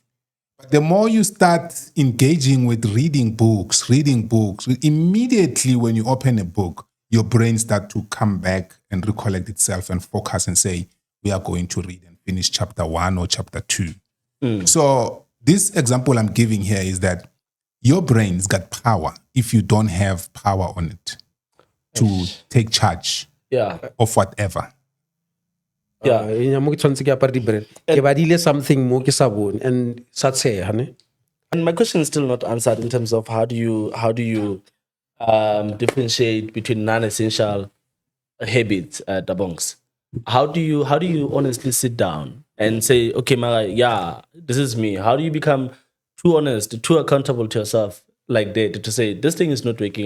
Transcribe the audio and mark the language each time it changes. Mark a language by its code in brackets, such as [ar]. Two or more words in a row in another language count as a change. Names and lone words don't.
[en] But the more you start engaging with reading books, immediately when you open a book, your brain starts to come back and recollect itself and focus and say, we are going to read and finish chapter 1 or chapter 2. So this example I'm giving here is that your brain's got power if you don't have power on it to take charge Yeah. of whatever. Yeah. [tn] Mo ke tshwanetse ke apare di-brain. Ke badile something mo ke sa bone and sa tsheha, ne? [en] And my question is still not answered in terms of how do you differentiate between non-essential habits, Dabongs? How do you honestly sit down and say, okay, Mara, yeah, this is me? How do you become too honest, too accountable to yourself like that to say this thing is not working?